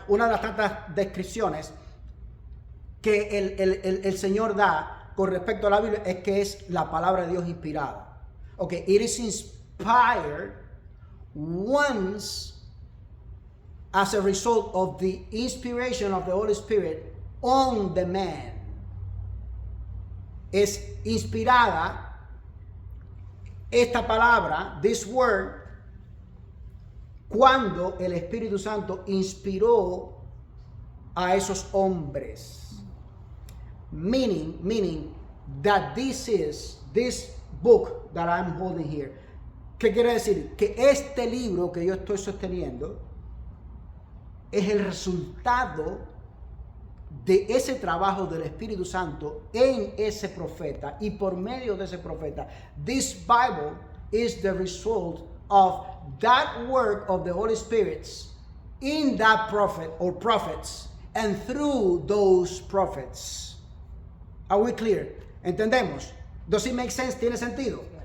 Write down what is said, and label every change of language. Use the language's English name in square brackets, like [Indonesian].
[Spanish] Una de las tantas descripciones que el Señor da con respecto a la Biblia es que es la palabra de Dios inspirada. [English] Okay, it is inspired once as a result of the inspiration of the Holy Spirit on the man. [Spanish] Es inspirada esta palabra, [English] this word, [Spanish] cuando el Espíritu Santo inspiró a esos hombres. [English] Meaning that this book that I'm holding here. [Spanish] ¿Qué quiere decir? Que este libro que yo estoy sosteniendo es el resultado de ese trabajo del Espíritu Santo en ese profeta y por medio de ese profeta. [English] This Bible is the result of that work of the Holy Spirit in that prophet or prophets and through those prophets. Are we clear? [Spanish] ¿Entendemos? [English] Does it make sense? [Spanish] ¿Tiene sentido?